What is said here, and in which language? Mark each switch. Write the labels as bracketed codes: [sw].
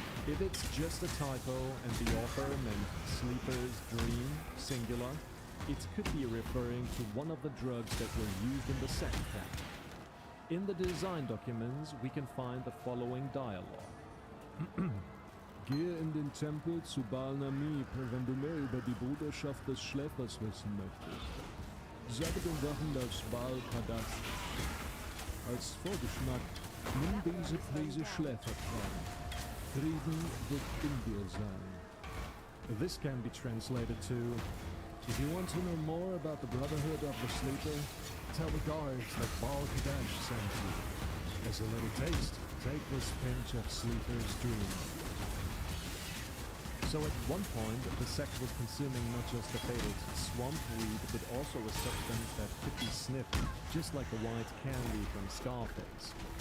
[en] If it's just a typo and the author meant Sleeper's Dream, singular, it could be referring to one of the drugs that were used in the second chapter. In the design documents, we can find the following dialogue. [de] Gehe in den Tempel zu Baal-Namib, wenn du mehr über die Bruderschaft des Schläfers wissen möchtest. Sage den Wachen das Baal-Padas. Als Vorgeschmack, nimm diese Prise Schläfertraum. Frieden wird in dir sein. [en] This can be translated to, if you want to know more about the Brotherhood of the Sleeper, tell the guards that Baal-Kadash sent you. As a little taste, take this pinch of Sleeper's Dream. So at one point, the sect was consuming not just the fatal swamp weed, but also a substance that could be sniffed, just like the white candy from Scarface.